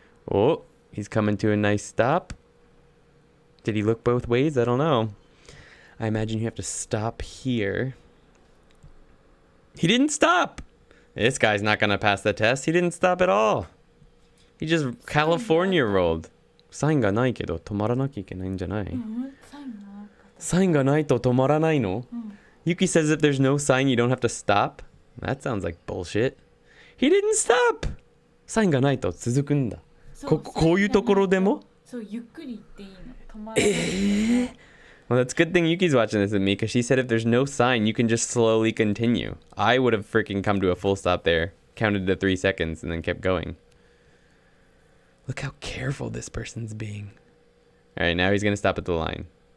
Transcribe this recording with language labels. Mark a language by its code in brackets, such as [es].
[en] Oh, he's coming to a nice stop. Did he look both ways? I don't know. I imagine you have to stop here. He didn't stop. This guy's not going to pass the test. He didn't stop at all. He just California rolled. [ja] サインがないけど止まらなきゃいけないんじゃない？サインがないと止まらないの？ [en] Yuki says if there's no sign, you don't have to stop. That sounds like bullshit. He didn't stop. [ja] サインがないと続くんだ。こういうところでも？そう、ゆっくり行っていいの。止まらない。 [en] Well, that's a good thing Yuki's watching this with me, because she said if there's no sign, you can just slowly continue. I would have freaking come to a full stop there, counted to 3 seconds, and then kept going. Look how careful this person's being. All right, now he's going to stop at the line.